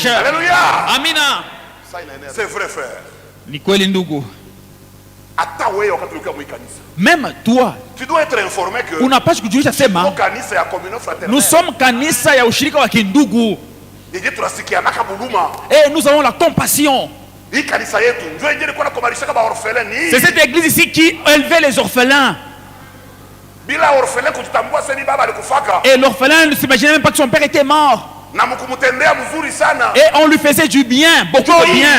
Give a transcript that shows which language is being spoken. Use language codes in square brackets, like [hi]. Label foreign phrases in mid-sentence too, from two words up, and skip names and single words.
[fr] Alléluia. [sw] Amina. [fr] C'est vrai, frère. [sw] Nikweli ndugu. [fr] Même toi, tu dois être informé que [sw] unapaswa kujulisha sema [fr] nous sommes [sw] kanisa ya ushirika wa kindugu. [fr] Et nous avons la compassion. C'est cette église ici qui élevait les orphelins. Et l'orphelin ne s'imaginait même pas que son père était mort. Et on lui faisait du bien, beaucoup de bien.